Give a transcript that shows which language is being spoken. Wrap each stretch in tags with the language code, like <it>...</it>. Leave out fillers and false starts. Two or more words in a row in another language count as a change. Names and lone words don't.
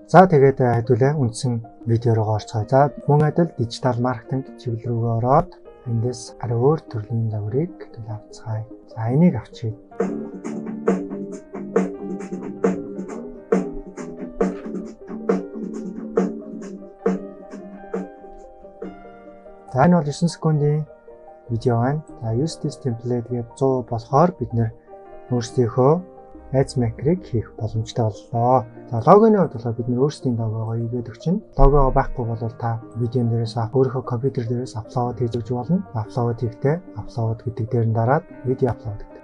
<mn>За тэгээд хэдүүлээ үндсэн видео руу орцгоё. За мөн адил дижитал маркетинг чиглэл рүүгээ ороод эндээс арай өөр төрлийн загварыг хэдүүл авцгаая. За энийг авчия. За энэ бол 9 секундын видео байна. За</mn> <en>use this template</en> <mn>гэж 100 болохоор бид нэр өөрсдийнхөө Ads Maker-ыг хийх боломжтой боллоо. За логоны хувьд бол бид нэр өөрсдийн логогоо хийгээд өгчнө. Логоо байхгүй бол та видеон дээрээс өөрийнхөө компьютер дээрээс аплод хийж өгч болно. Аплод хийхдээ аплод гэдэг дээр нь дараад видео аплод гэдэг.</mn>